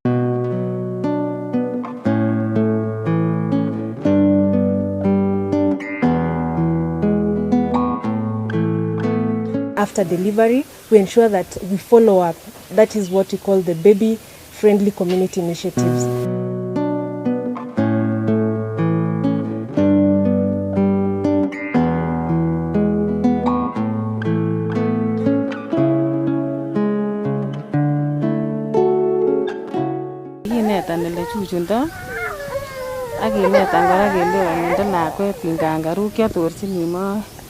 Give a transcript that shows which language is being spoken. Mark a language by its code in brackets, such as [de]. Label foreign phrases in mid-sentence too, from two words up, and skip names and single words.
[en] After delivery, we ensure that we follow up. That is what we call the baby-friendly community initiatives. [kln] Kinetan ele chuchundo ak kinetan kora kele anindo lakwet kingangaruk kiotorchini moet.